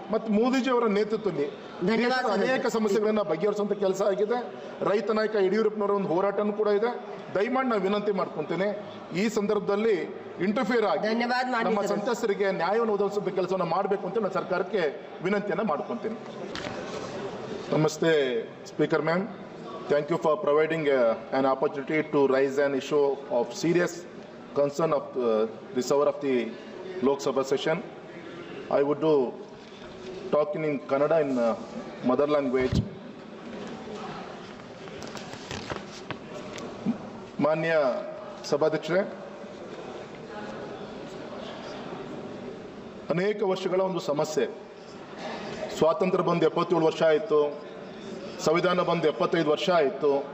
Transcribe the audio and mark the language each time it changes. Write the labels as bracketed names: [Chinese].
[Kannada] ಮತ್ತು ಮೋದಿಜಿಯವರ ನೇತೃತ್ವದಲ್ಲಿ ಅನೇಕ ಸಮಸ್ಯೆಗಳನ್ನು ಬಗೆಹರಿಸುವಂಥ ಕೆಲಸ ಆಗಿದೆ. ರೈತ ನಾಯಕ ಯಡಿಯೂರಪ್ಪನವರ ಒಂದು ಹೋರಾಟನೂ ಕೂಡ ಇದೆ. ದಯಮಾಡಿ ನಾವು ವಿನಂತಿ ಮಾಡ್ಕೊತೇನೆ, ಈ ಸಂದರ್ಭದಲ್ಲಿ ಇಂಟರ್ಫಿಯರ್ ಆಗಿ ನಮ್ಮ ಸಂತ್ರಸ್ತರಿಗೆ ನ್ಯಾಯವನ್ನು ಒದಗಿಸುವಂಥ ಕೆಲಸವನ್ನು ಮಾಡಬೇಕು ಅಂತ ನಾನು ಸರ್ಕಾರಕ್ಕೆ ವಿನಂತಿಯನ್ನು ಮಾಡ್ಕೊತೇನೆ. [English] ನಮಸ್ತೆ speaker ma'am. Thank you for providing an opportunity to raise an issue of serious concern of this hour of the Lok Sabha session. I would do talking in Kannada in mother language. [Kannada] ಮಾನ್ಯ ಸಭಾಧ್ಯಕ್ಷರೇ, ಅನೇಕ ವರ್ಷಗಳ ಒಂದು ಸಮಸ್ಯೆ. ಸ್ವಾತಂತ್ರ್ಯ ಬಂದು 77 ವರ್ಷ ಆಯಿತು, ಸಂವಿಧಾನ ಬಂದು 75 ವರ್ಷ ಆಯಿತು.